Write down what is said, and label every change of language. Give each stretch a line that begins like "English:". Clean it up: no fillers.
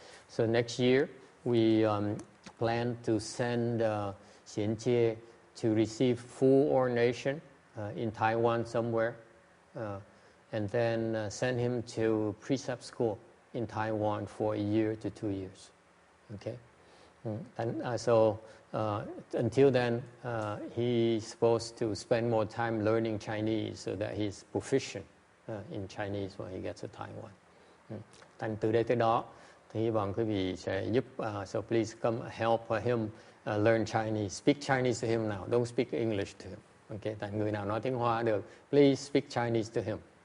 English: So next year we plan to send Xiển Chia to receive full ordination in Taiwan somewhere, and then send him to precept school in Taiwan for a year to 2 years. Okay, and so until then, he's supposed to spend more time learning Chinese so that he's proficient in Chinese when he gets to Taiwan.
Vietnamese: Thành từ đây tới đó, thì hy vọng quý vị sẽ giúp.
English: So please come help him learn Chinese. Speak Chinese to him now. Don't speak English to him.
Vietnamese: Okay, tại người nào nói tiếng Hoa được,
English: please speak Chinese to him.